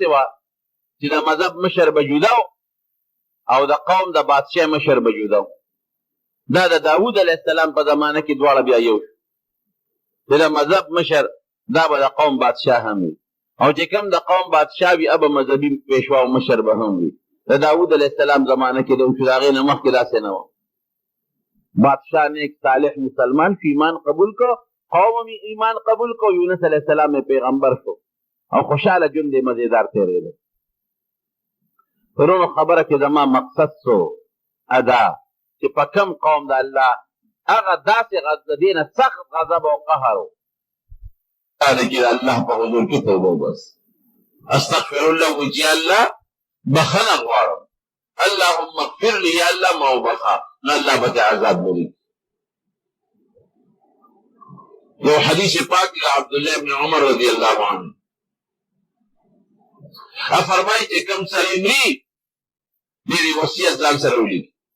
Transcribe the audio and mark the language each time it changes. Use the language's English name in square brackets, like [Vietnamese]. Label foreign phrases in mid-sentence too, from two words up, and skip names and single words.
[Pashto] وه چې د مذهب مشر به جدا او د قوم د بادشاه مشر به جدا دا د داود [Arabic] علیه السلام [Pashto] په زمانه کې دواړه بیا یو چې د مذهب مشر دا به د قوم بادشاه هم وي او چې کوم د قوم بادشاه وي هغه به مذهبي پیشوا او مشر به هم وي د داود [Arabic] علیہ السلام [Pashto] زمانه کې د هغې نه مخکې داسې نه وه. بادشاہ نیک صالح مسلمان شو، ایمان قبول کو، قوم ایمان قبول کو، یونس [Arabic] علیہ السلام [Pashto] پیغمبر شو او خوشحاله ژوند یې مزیدار تېرېده. پرونو خبره کې زما مقصد سو ادا چې په کم قوم د الله هغه داسې د دې نه سخت غضب او قهر و دا دی چې د الله په حضور کې توبه وباسي. [Arabic] استغفر الله [Pashto] وایي چې الله بخښنه غواړم، [Arabic] اللهم اغفر لي، [Pashto] یا الله ما وبخښه، نو الله به دې عذاب لري. یو حدیث پاک له عبدالله ابن عمر [Arabic] رضی الله عنه [Pashto] فرمایي چې کوم سړی مري ډېرې وصیت ځان سره ولیکي.